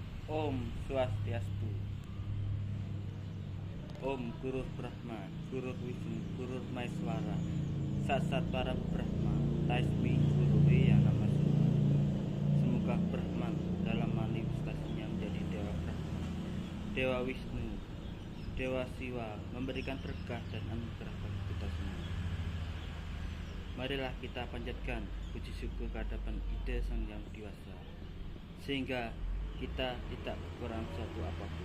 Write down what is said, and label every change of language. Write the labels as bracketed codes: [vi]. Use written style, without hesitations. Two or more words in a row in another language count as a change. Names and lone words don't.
[sa] Om Swastiastu. Om Guru Brahma, Guru Wisnu, Guru Maeswara, Satsat Para Brahma, Tasmi Guru yang nama Sudha. [id] Semoga Brahman dalam manifestasinya menjadi Dewa Brahma, Dewa Wisnu, Dewa Siwa memberikan berkah dan anugerah bagi kita semua. Marilah kita panjatkan puji syukur kehadapan ide Sang Yang Dewasa, sehingga kita tidak kurang suatu apapun.